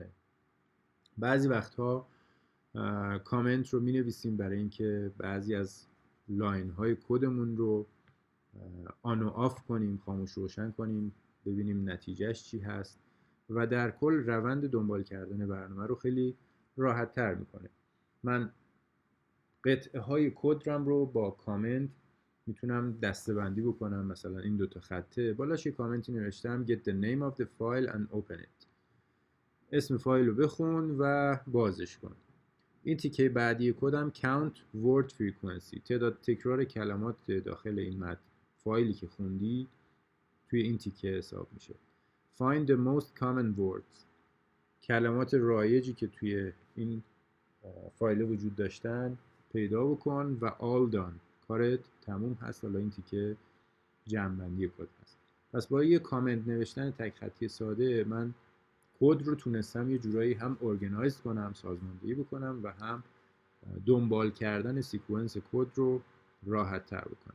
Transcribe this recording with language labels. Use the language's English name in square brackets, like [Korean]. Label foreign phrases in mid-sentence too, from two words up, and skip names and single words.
[Persian] بعضی وقتها کامنت رو می نویسیم برای اینکه بعضی از لاین های کدمون رو [English] on and off [Persian] کنیم، خاموش روشن کنیم، ببینیم نتیجهش چی هست و در کل روند دنبال کردن برنامه رو خیلی راحت تر میکنه. من قطعه های کدرم رو با کامنت میتونم دسته‌بندی بکنم. مثلا این دوتا خطه بالاش یه کامنتی نوشتم [English] get the name of the file and open it، [Persian] اسم فایل رو بخون و بازش کن. این تیکه بعدی کدم [English] count word frequency، [Persian] تعداد تکرار کلمات داخل این متن فایلی که خوندی توی این تیکه حساب میشه. [English] find the most common words، [Persian] کلمات رایجی که توی این فایل وجود داشتن پیدا بکن و [English] all done، [Persian] کارت تموم هست. حالا این تیکه جمع‌بندی کد هست. پس با یه کامنت نوشتن تک خطی ساده من کد رو تونستم یه جورایی هم ارگنایز کنم، سازماندهی بکنم و هم دنبال کردن سیکونس کد رو راحت تر بکنم.